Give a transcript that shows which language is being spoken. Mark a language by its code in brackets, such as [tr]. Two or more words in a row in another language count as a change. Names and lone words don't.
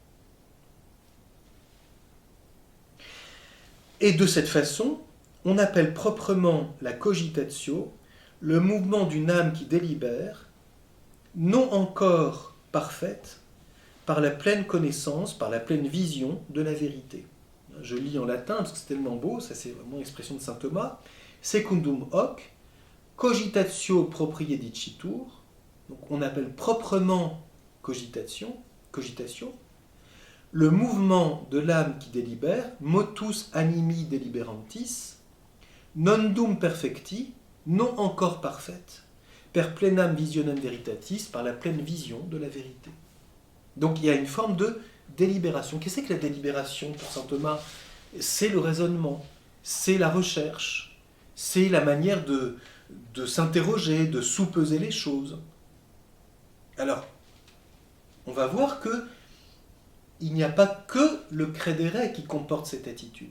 [fr] Et de cette façon, on appelle proprement la cogitatio le mouvement d'une âme qui délibère, non encore parfaite, par la pleine connaissance, par la pleine vision de la vérité. Je lis en latin parce que c'est tellement beau, ça c'est vraiment l'expression de saint Thomas. [la] Secundum hoc, cogitatio propriae dicitur, [fr] donc on appelle proprement cogitation, le mouvement de l'âme qui délibère, [la] motus animi deliberantis, non dum perfecti, [fr] non encore parfaite, [la] per plenam visionem veritatis, [fr] par la pleine vision de la vérité. Donc il y a une forme de délibération. Qu'est-ce que la délibération pour saint Thomas? C'est le raisonnement, c'est la recherche, c'est la manière de s'interroger, de sous-peser les choses. Alors, on va voir que il n'y a pas que le credere qui comporte cette attitude.